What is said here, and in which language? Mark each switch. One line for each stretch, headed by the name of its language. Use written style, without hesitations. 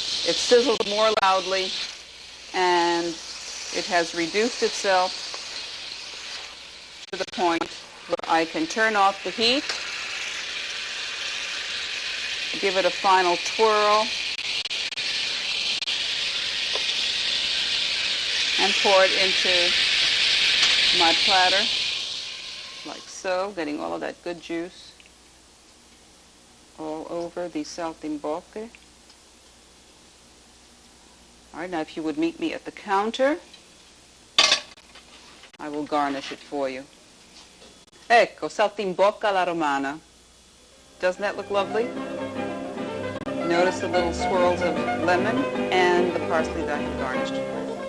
English: It sizzles more loudly, and it has reduced itself to the point where I can turn off the heat, give it a final twirl, and pour it into my platter, like so, getting all of that good juice all over the saltimbocche. All right, now if you would meet me at the counter, I will garnish it for you.
Italian: Ecco, saltimbocca alla romana.
English: Doesn't that look lovely? Notice the little swirls of lemon and the parsley that I have garnished it with.